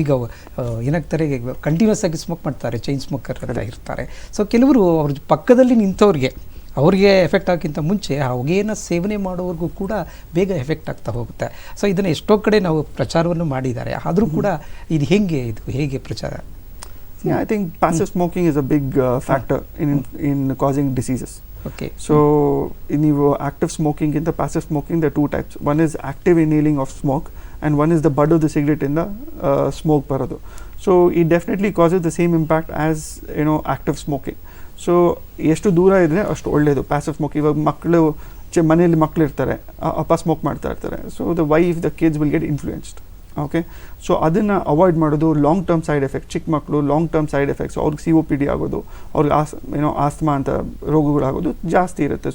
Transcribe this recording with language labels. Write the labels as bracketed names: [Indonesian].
[Kannada] ಈಗ ಏನಾಗ್ತಾರೆ, ಕಂಟಿನ್ಯೂಸ್ ಆಗಿ ಸ್ಮೋಕ್ ಮಾಡ್ತಾರೆ, ಚೈನ್ ಸ್ಮೋಕರ್ ಅಂತ ಇರ್ತಾರೆ. ಸೊ ಕೆಲವರು ಅವ್ರ ಪಕ್ಕದಲ್ಲಿ ನಿಂತವ್ರಿಗೆ ಅವ್ರಿಗೆ ಎಫೆಕ್ಟ್ ಆಗೋಕ್ಕಿಂತ ಮುಂಚೆ ಆ ಹೊಗೆಯನ್ನು ಸೇವನೆ ಮಾಡೋವ್ರಿಗೂ ಕೂಡ ಬೇಗ ಎಫೆಕ್ಟ್ ಆಗ್ತಾ ಹೋಗುತ್ತೆ. ಸೊ ಇದನ್ನು ಎಷ್ಟೋ ಕಡೆ ನಾವು ಪ್ರಚಾರವನ್ನು ಮಾಡಿದ್ದಾರೆ, ಆದರೂ ಕೂಡ ಇದು ಹೇಗೆ ಪ್ರಚಾರ? [English] I think passive smoking is a big factor in causing diseases. Okay. So ನೀವು active smoking in the passive smoking, there are 2 types. One is active inhaling of smoke and one is the bud of the cigarette in the smoke [Kannada] ಬರೋದು. [English] So it definitely causes the same impact as active smoking. [Kannada] So ಎಷ್ಟು ದೂರ ಇದ್ದರೆ ಅಷ್ಟು ಒಳ್ಳೆಯದು passive smoke. ಇವಾಗ ಮನೆಯಲ್ಲಿ ಮಕ್ಕಳು ಇರ್ತಾರೆ, ಅಪ್ಪ ಸ್ಮೋಕ್ ಮಾಡ್ತಾ ಇರ್ತಾರೆ. [English] So the wife the kids will get influenced. Okay, so [Kannada] ಅದನ್ನು ಅವಾಯ್ಡ್ ಮಾಡೋದು. ಲಾಂಗ್ ಟರ್ಮ್ ಸೈಡ್ ಎಫೆಕ್ಟ್, ಚಿಕ್ಕ ಮಕ್ಕಳು ಲಾಂಗ್ ಟರ್ಮ್ ಸೈಡ್ ಎಫೆಕ್ಟ್ಸ್, ಅವ್ರಿಗೆ COPD ಆಗೋದು, ಅವ್ರಿಗೆ ಆಸ್ತಮಾ ಅಂತ ರೋಗಗಳಾಗೋದು ಜಾಸ್ತಿ ಇರುತ್ತೆ.